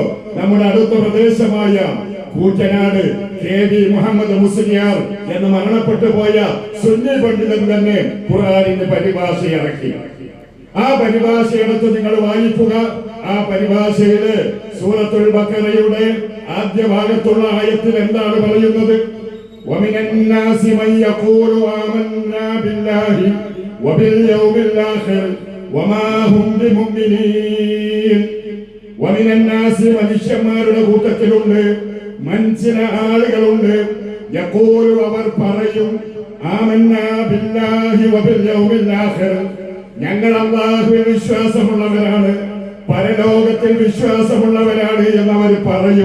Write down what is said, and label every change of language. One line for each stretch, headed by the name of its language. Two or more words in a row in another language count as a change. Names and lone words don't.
Malayalam: നമ്മുടെ അടുത്ത പ്രദേശമായ കൂറ്റനാട് KV മുഹമ്മദ് മുസ്ലിയാർ എന്ന് മരണപ്പെട്ടു പോയ സുന്നി പണ്ഡിതൻ തന്നെ ഖുർആനിന്റെ പരിഭാഷ ഇറക്കി. ആ പരിഭാഷ എടുത്ത് നിങ്ങൾ വായിക്കുക. ആ പരിഭാഷയില് സൂറത്തുൽ ബഖറയുടെ ആദ്യ ഭാഗത്തുള്ള ആയത്തിൽ എന്താണ് പറയുന്നത്?
Arabic: ومن الناس من يقول آمنا بالله وباليوم الآخر وما هم بمؤمنين. ومن الناس
Malayalam: മനുഷ്യന്മാരുടെ കൂട്ടത്തിലുണ്ട് ചില ആളുകളുണ്ട് യഖൂലു അവർ പറയും
Arabic: آمنا بالله وباليوم الآخر,
Malayalam: ഞങ്ങൾ അല്ലാഹുവിൽ വിശ്വാസമുള്ളവരാണ്, പരലോകത്തിൽ വിശ്വാസമുള്ളവരാണ് എന്നവർ പറയും.